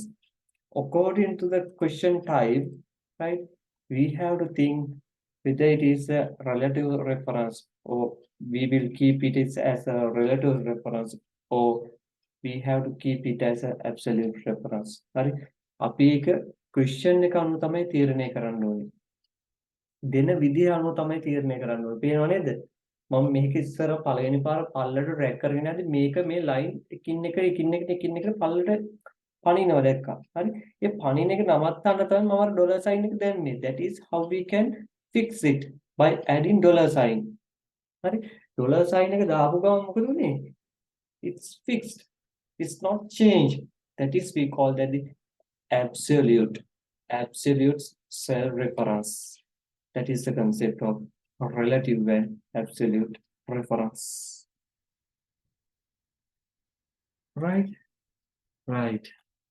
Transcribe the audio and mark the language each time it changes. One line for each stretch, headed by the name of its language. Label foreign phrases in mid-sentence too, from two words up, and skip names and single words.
English: According to the question type, right, we have to think whether it is a relative reference or we will keep it as a relative reference or we have to keep it as an absolute reference. Right?
Sinhala: අපි එක question එක අනුව තමයි තීරණය කරන්න ඕනේ. දෙන විදිය අනුව තමයි තීරණය කරන්න ඕනේ. පේනව නේද? මම මේක ඉස්සර පළවෙනි පාර පල්ලට drag කරගෙන යද්දි මේක මේ line එකින් එක පල්ලට පනිනවා දැක්කා. හරි? ඒ පනින එක නවත්තන්න තමයි මම
English: dollar sign
Sinhala: එක දැම්මේ.
English: That is how we can fix it by adding dollar sign. හරි? dollar sign එක දාපු ගමන් මොකද උනේ? It's fixed. It's not changed. That is we call that the absolute cell reference. That is the concept of relative and absolute reference. Right? Right.